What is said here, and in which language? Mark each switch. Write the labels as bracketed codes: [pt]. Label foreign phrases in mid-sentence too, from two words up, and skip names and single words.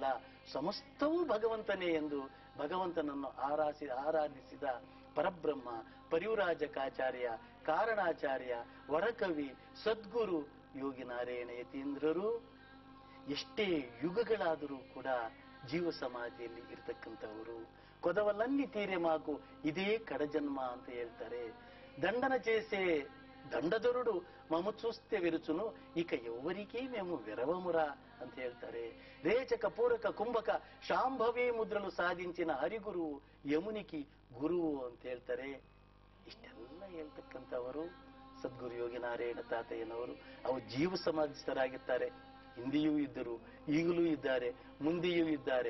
[kn] ಸಮಸ್ತವೂ ಭಗವಂತನೇ ಎಂದು ಭಗವಂತನನ್ನು ಆರಾಧಿಸಿದ ಪರಬ್ರಹ್ಮ, ಪರಿವ್ರಾಜಕಾಚಾರ್ಯ, ಕಾರಣಾಚಾರ್ಯ, ವರಕವಿ, ಸದ್ಗುರು ಯೋಗಿ ನಾರಾಯಣ ಯತೀಂದ್ರರು ಎಷ್ಟೇ ಯುಗಗಳಾದರೂ ಕೂಡ ಜೀವ ಸಮಾಧಿಯಲ್ಲಿ ಇರತಕ್ಕಂಥವರು. [te] కొదవలన్నీ తీరె మాకు ఇదే కడజన్మ [kn] ಅಂತ ಹೇಳ್ತಾರೆ. [te] దండన చేసే దండదొరుడు మము చూస్తే విరుచును, ఇక ఎవరికీ మేము విరవమురా [kn] ಅಂತ ಹೇಳ್ತಾರೆ. [te] రేచక పూరక కుంభక శాంభవి ముద్రలు సాధించిన హరిగురు యమునికి గురువు [kn] ಅಂತ ಹೇಳ್ತಾರೆ. ಇಷ್ಟೆಲ್ಲ ಹೇಳ್ತಕ್ಕಂಥವರು ಸದ್ಗುರು ಯೋಗಿ ನಾರಾಯಣ ತಾತಯ್ಯನವರು. ಅವರು ಜೀವ ಸಮಾಧಿಸ್ಥರಾಗಿರ್ತಾರೆ. ಹಿಂದೆಯೂ ಇದ್ದರು, ಈಗಲೂ ಇದ್ದಾರೆ, ಮುಂದೆಯೂ ಇದ್ದಾರೆ.